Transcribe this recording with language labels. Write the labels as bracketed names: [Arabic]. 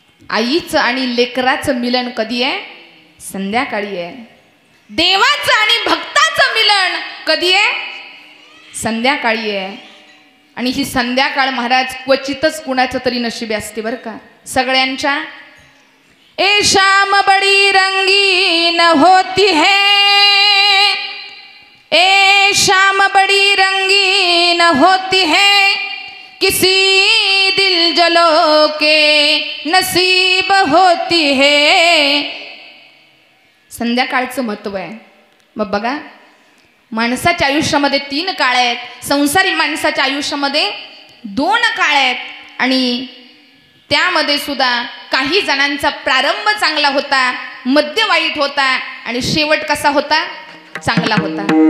[Marathi] आईचं आणि लेकराचं मिलन कधी आहे? संध्याकाळी आहे. देवाचं आणि भक्ताचं मिलन कधी आहे? संध्याकाळी आहे. आणि ही संध्याकाळ महाराज क्वचितच कुणाचं तरी नशिबी असते बरं का. सगळ्यांच्या [Hindi] ए शाम बड़ी रंगीन होती है, ए शाम बड़ी रंगीन होती है, किसी दिल जलो के नसीब होती है. [Marathi] संध्याकाळचं महत्व आहे. मग बघा, माणसाच्या आयुष्यामध्ये 3 काळ आहेत. संसारी माणसाच्या आयुष्यामध्ये 2 काळ आहेत. आणि त्यामध्ये सुद्धा काही जणांचा प्रारंभ चांगला होता, मध्य वाईट होता आणि शेवट कसा होता? चांगला होता.